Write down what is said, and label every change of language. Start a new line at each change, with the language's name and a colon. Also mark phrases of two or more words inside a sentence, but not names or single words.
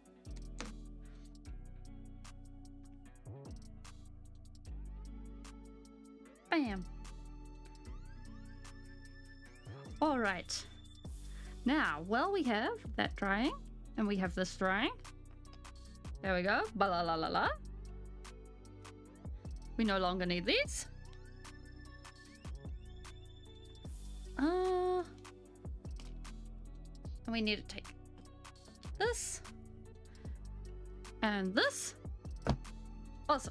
English: Bam. All right. Now, while we have that drying and we have this drying, There we go. Ba la la la la. We no longer need these. And we need to take this and this. Awesome.